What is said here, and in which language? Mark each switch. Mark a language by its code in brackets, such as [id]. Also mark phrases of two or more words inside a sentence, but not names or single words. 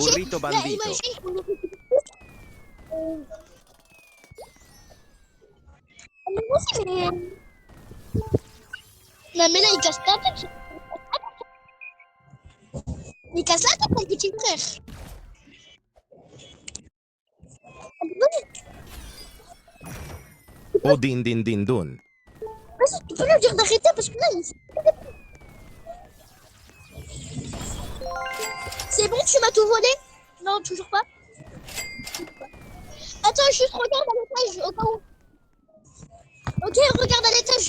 [fr] Burrito Là, bandito. imagine. Non, mais là, il casse la tête. Il casse la tête, mon petit frère. O din din din dun. Vas-y, tu peux lui dire d'arrêter parce que là, c'est bon, tu m'as tout volé? Non, toujours pas. Attends, juste regarde à l'étage au cas où. Ok, regarde à l'étage.